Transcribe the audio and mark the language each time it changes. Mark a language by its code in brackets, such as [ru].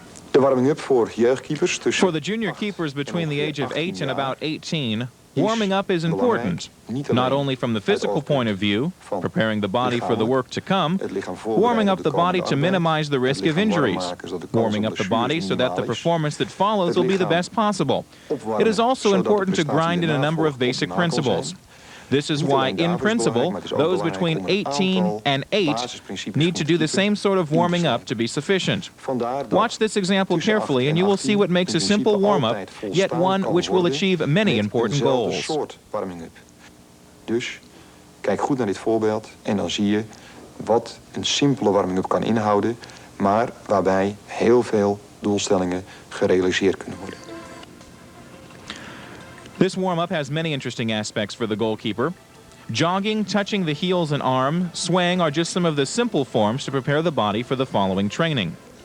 [nl] De warming-up voor jeugdkeepers tussen... [en] For the junior keepers between the age of 8 and about 18, warming up is important, not only from the physical point of view, preparing the body for the work to come, warming up the body to minimize the risk of injuries, warming up the body so that the performance that follows will be the best possible. It is also important to grind in a number of basic principles. This is why, in principle, those between 18 and 8 need to do the same sort of warming up to be sufficient. Watch this example carefully and you will see what makes a simple warm-up, yet one which will achieve many important goals. [nl] Dus, kijk goed naar dit voorbeeld en dan zie je wat een simpele warming-up kan inhouden, maar waarbij heel veel doelstellingen gerealiseerd kunnen worden. [en] This warm-up has many interesting aspects for the goalkeeper. Jogging, touching the heels and arm, swaying are just some of the simple forms to prepare the body for the following training.